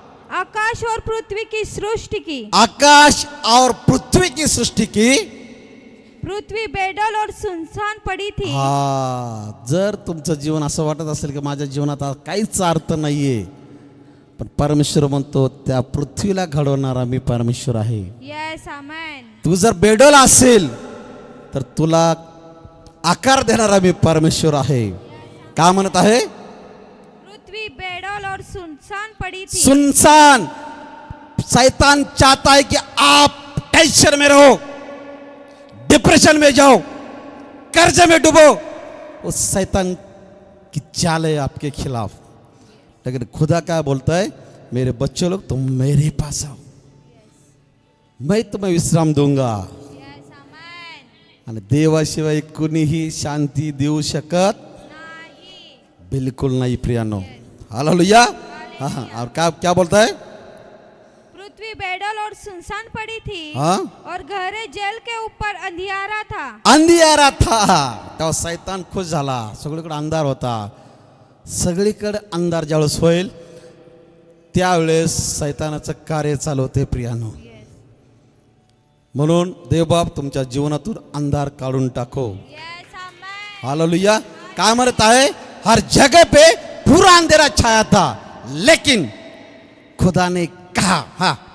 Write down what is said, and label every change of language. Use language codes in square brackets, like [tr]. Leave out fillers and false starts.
[hi] आकाश और पृथ्वी की सृष्टि की. आकाश और पृथ्वी की सृष्टि की. पृथ्वी बेडल और सुनसान पड़ी थी। [mr] हा, जर तुमचं जीवन असं वाटत असेल की माझ्या जीवनात काहीच अर्थ नाहीये, पण परमेश्वर म्हणतो त्या पृथ्वीला घडवणारा मी परमेश्वर आहे. [en] Yes amen. [mr] तू जर बेडल असेल तर तुला आकार देणारा मी परमेश्वर आहे. का म्हणत आहे? [hi] पृथ्वी बेडल और सुनसान पड़ी थी. सुनसान. शैतान चाहता है कि आप टेंशन में रहो, डिप्रेशन में जाओ, कर्ज में डूबो. वो शैतान की चाल है आपके खिलाफ. लेकिन खुदा क्या बोलता है? मेरे बच्चों लोग तुम मेरे पास आओ, मैं तुम्हें विश्राम दूंगा. [en] Yes amen. [mr] आणि देवाशिवाय कुणीही शांती देऊ शकत नाही. [hi] बिल्कुल नहीं प्रियानो. हालेलुया. हाँ, और क्या क्या बोलता है? पृथ्वी बेडल और सुनसान पड़ी थी. हाँ, और गहरे जल के ऊपर अंधियारा था. अंधियारा था. [mr] तेव्हा शैतान खुश झाला. सगळीकडे अंधार होता. सगळीकडे अंधार ज्यावेळेस होईल त्यावेळेस शैतानाचं कार्य चालू होते प्रियानो. म्हणून देवबाप तुमच्या जीवनातून अंधार काढून टाको. [en] Yes amen. [mr] हालेलुया. काय म्हणत आहे? [hi] हर जगह पे पूरा अंधेरा छाया था, लेकिन खुदा ने कहा, हाँ,